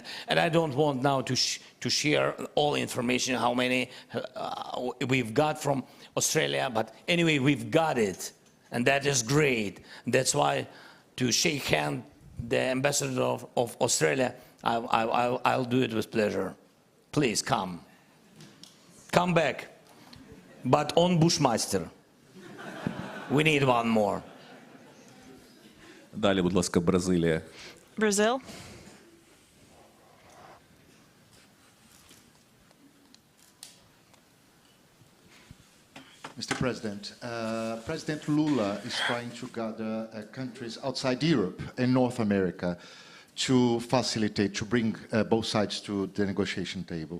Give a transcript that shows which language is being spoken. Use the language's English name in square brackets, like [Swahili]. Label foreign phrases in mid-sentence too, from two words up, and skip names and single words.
[English] And I don't want now to share all information how many we've got from Australia, but anyway, we've got it, and that is great. That's why to shake hand the ambassador of Australia, I'll do it with pleasure. Please come. Come back, but on Bushmaster. We need one more. [Ukrainian] Далі, будь ласка, Бразилія. [English] Brazil. Mr. President, President Lula is trying to gather countries outside Europe and North America to facilitate, to bring both sides to the negotiation table.